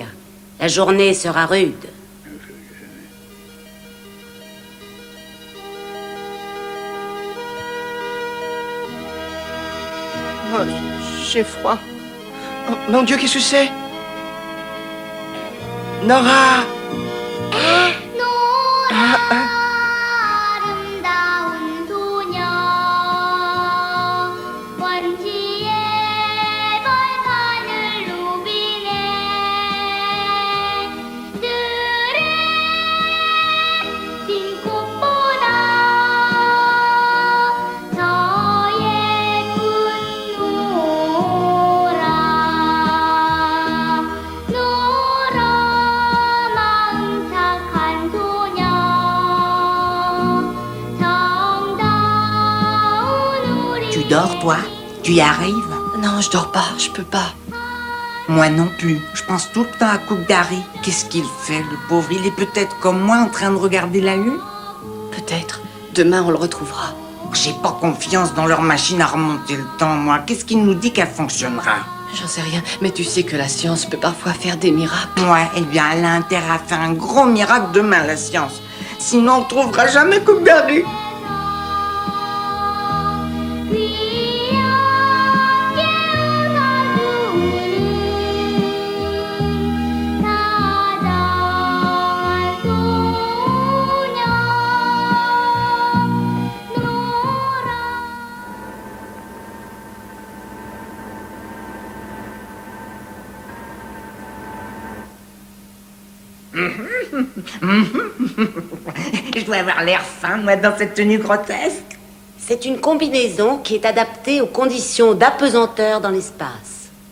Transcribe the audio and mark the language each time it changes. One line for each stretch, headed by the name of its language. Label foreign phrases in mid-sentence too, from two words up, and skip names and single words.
French: La journée sera rude. Oh, j'ai froid. Oh, mon Dieu, qu'est-ce que c'est? Nora!
Korean: 아름다운 소녀 원시의 벌판을 누비네 들에 핀 꽃보다 더 예쁜 노라 노라 마음 착한 소녀 정다운 우리
French: Tu dors, toi? Tu y arrives? Non, je dors pas, je peux pas. Moi non plus. Je pense tout le temps à Cook Dari. Qu'est-ce qu'il fait, le pauvre? Il est peut-être comme moi en train de regarder la lune? Peut-être. Demain, on le retrouvera. J'ai pas confiance dans leur machine à remonter le temps, moi. Qu'est-ce qui nous dit qu'elle fonctionnera? J'en sais rien, mais tu sais que la science peut parfois faire des miracles. Ouais, eh bien, elle a intérêt à faire un gros miracle demain, la science. Sinon, on ne trouvera jamais Cook Dari.
Korean: 귀엽게 웃어주는 다정한 소녀 노라
French: Je dois avoir l'air fin, moi, dans cette tenue grotesque. C'est une combinaison qui est adaptée aux conditions d'apesanteur dans l'espace.